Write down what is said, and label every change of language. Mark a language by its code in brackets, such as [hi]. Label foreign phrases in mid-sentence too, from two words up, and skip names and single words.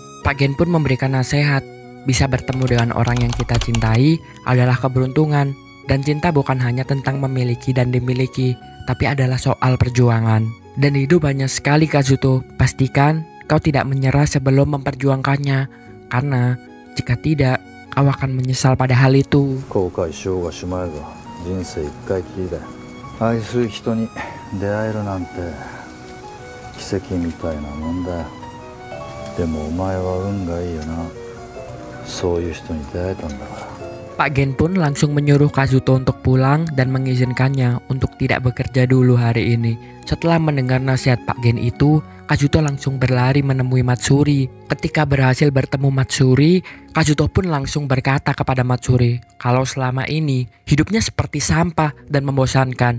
[id] Pak Gen pun memberikan nasihat, bisa bertemu dengan orang yang kita cintai adalah keberuntungan. Dan cinta bukan hanya tentang memiliki dan dimiliki, tapi adalah soal perjuangan. Dan hidup banyak sekali Kazuto, pastikan kau tidak menyerah sebelum memperjuangkannya. Karena jika tidak, kau akan menyesal pada hal itu. [ja] 後悔しようがしまいが人生一回きりだよ。愛する人に出会えるなんて奇跡みたいなもんだよ。でもお前は運がいいよな。そういう人に出会えたんだから。 [id] Pak Gen pun langsung menyuruh Kazuto untuk pulang dan mengizinkannya untuk tidak bekerja dulu hari ini. Setelah mendengar nasihat Pak Gen itu, Kazuto langsung berlari menemui Matsuri. Ketika berhasil bertemu Matsuri, Kazuto pun langsung berkata kepada Matsuri kalau selama ini hidupnya seperti sampah dan membosankan.